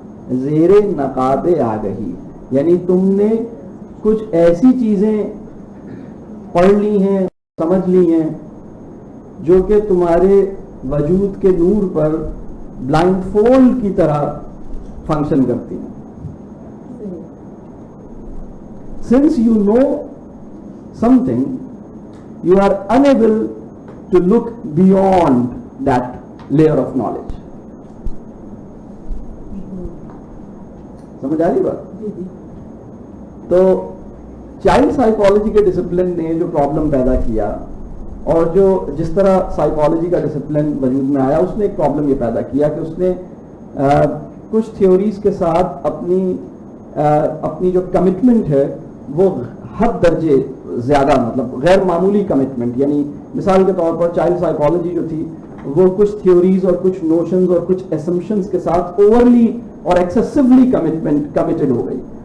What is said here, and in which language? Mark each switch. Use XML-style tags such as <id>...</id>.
<ur>زیر نقاب آگہی، یعنی تم نے کچھ ایسی چیزیں پڑھ لی ہیں، سمجھ لی ہیں جو کہ تمہارے وجود کے نور پر بلائنڈ فولڈ کی طرح فنکشن کرتی ہیں.</ur> <en>Since you know something, you are unable to look beyond that layer of knowledge.</en> <ur>سمجھ آ رہی بات؟ تو چائلڈ سائیکالوجی کے ڈسپلن نے جو پرابلم پیدا کیا، اور جو جس طرح سائیکالوجی کا ڈسپلن وجود میں آیا، اس نے ایک پرابلم یہ پیدا کیا کہ اس نے کچھ تھیوریز کے ساتھ اپنی جو کمٹمنٹ ہے وہ حد درجے زیادہ، مطلب غیر معمولی کمٹمنٹ، یعنی مثال کے طور پر چائلڈ سائیکالوجی جو تھی وہ کچھ تھیوریز اور کچھ نوشنز اور کچھ اسمپشنز کے ساتھ اوورلی اور ایکسیسولی کمیٹڈ ہو گئی.</ur>